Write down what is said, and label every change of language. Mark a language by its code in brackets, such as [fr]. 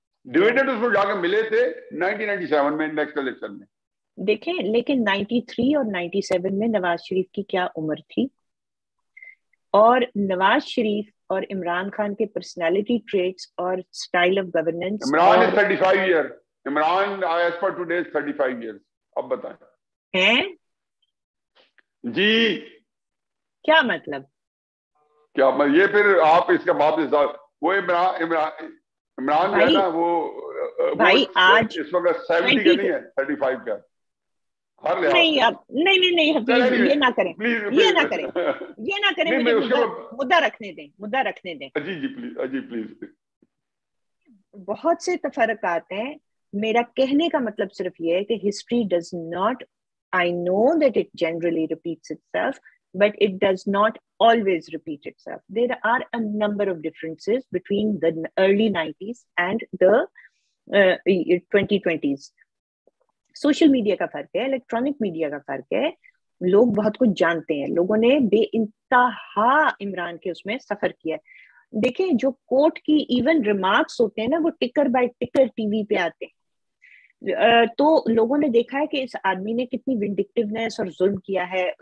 [ur] Dividend اس کو جا کے ملے تھے 1997 میں نیکسٹ الیکشن میں. دیکھیں لیکن 93 اور 97 میں نواز شریف کی کیا عمر تھی, اور نواز شریف اور عمران خان کے پرسنالٹی ٹریٹس اور style of governance. [en] Imran is 35 years. Imran as per today is 35 years. [ur] اب بتائیں ہیں جی کیا مطلب, کیا یہ پھر آپ اس کا بعد وہ عمران جو ہے نا وہ بھائی آج اس وقت 70 کا نہیں ہے 35 کا. ہر لحاظ نہیں سے. آپ نہیں حفیظ یہ نہ کریں, یہ نہ کریں, یہ نہ کریں, مجھے مدعا رکھنے دیں. جی پلیز. بہت سے تفرقات ہیں. میرا کہنے کا مطلب صرف یہ ہے کہ [en] History does not, I know that it generally repeats itself, but it does not always repeat itself. There are a number of differences between the early 90s and the 2020s. [ur] Social media کا فرق ہے, electronic media کا فرق ہے, لوگ بہت کچھ جانتے ہیں, لوگوں نے بے انتہا عمران کے اس میں سفر کیا ہے. دیکھیں جو کورٹ کی ایون ریمارکس ہوتے ہیں نا, وہ ٹکر بائی ٹکر ٹی وی پہ آتے ہیں. تو لوگوں نے دیکھا ہے کہ اس آدمی نے کتنی ونڈکٹیونیس اور ظلم کیا ہے.